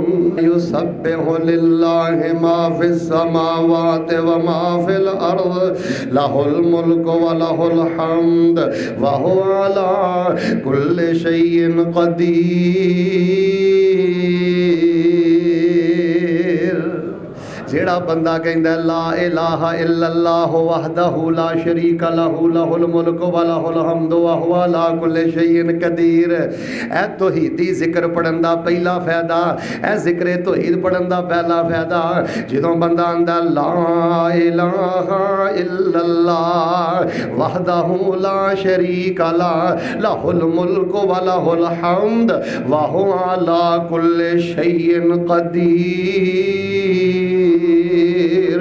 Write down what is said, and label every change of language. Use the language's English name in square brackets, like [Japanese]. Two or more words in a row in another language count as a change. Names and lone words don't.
[Arabic] يُسَبِّحُ لِلَّهِ مَا فِي السَّمَاوَاتِ وَمَا فِي الْأَرْضِ لَهُ الْمُلْكُ وَلَهُ الْحَمْدُ وَهُوَ عَلَى كُلِّ شَيْءٍ قَدِيرٌ. [Punjabi] جیڑا بندہ کہندا [Arabic] لا الہ الا اللہ وحدہ لا شریک لہ لہ الملک و لہ الحمد وہو علی کل شیء قدیر۔ [Punjabi] اے توحیدی ذکر پڑھن دا پہلا فائدہ، اے ذکر توحید پڑھن دا پہلا فائدہ، جدوں بندہ آندا [Arabic] لا الہ الا اللہ وحدہ لا شریک لہ لہ الملک و لہ الحمد وہو علی کل شیء قدیر۔